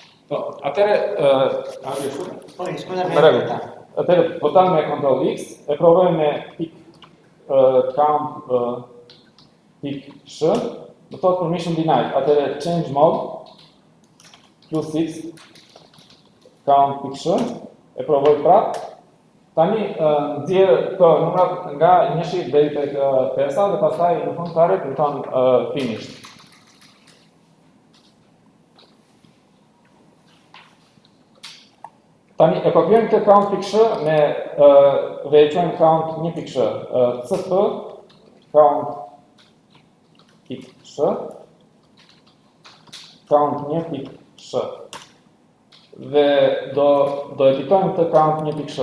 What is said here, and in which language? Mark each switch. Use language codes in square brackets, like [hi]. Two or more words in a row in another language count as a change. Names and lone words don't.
[sq] Po, atëre, Po, shkolla me rregull. Atëre, votam me Ctrl X, e provoj me pik count pik sh, do thot [en] permission denied. [sq] Atëre [en] change mode plus X [sq] count pik sh, e provoj prap. Tani nxjerr këto numrat nga 1 deri tek 5 dhe pastaj në fund fare kërkon finish. Tani e kopjojmë këtë count pik sh me dhe e quajmë count 1 pik sh. CP count pik sh count 1 pik sh. Dhe do editojmë këtë count 1 pik sh.